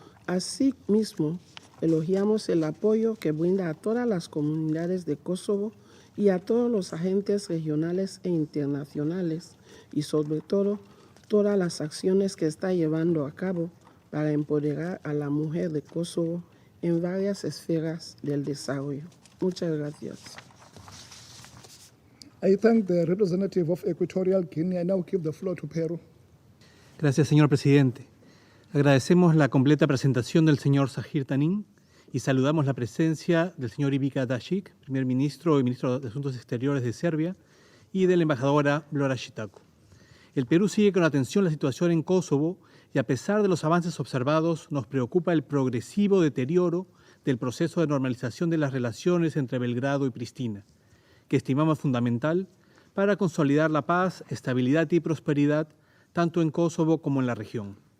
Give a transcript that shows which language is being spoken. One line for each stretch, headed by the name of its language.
Spanish: Asimismo, elogiamos el apoyo que brinda a todas las comunidades de Kosovo y a todos los agentes regionales e internacionales y sobre todo todas las acciones que está llevando a cabo para empoderar a la mujer de Kosovo en varias esferas del desarrollo. Muchas gracias.
English: I thank the representative of Equatorial Guinea. I now give the floor to Peru.
Spanish: Gracias, señor presidente. Agradecemos la completa presentación del señor Zahir Tanin y saludamos la presencia del señor Ivica Dacic, primer ministro y ministro de Asuntos Exteriores de Serbia, y de la embajadora Vlora Čitaku. El Perú sigue con atención la situación en Kosovo y a pesar de los avances observados, nos preocupa el progresivo deterioro del proceso de normalización de las relaciones entre Belgrado y Pristina, que estimamos fundamental para consolidar la paz, estabilidad y prosperidad tanto en Kosovo como en la región.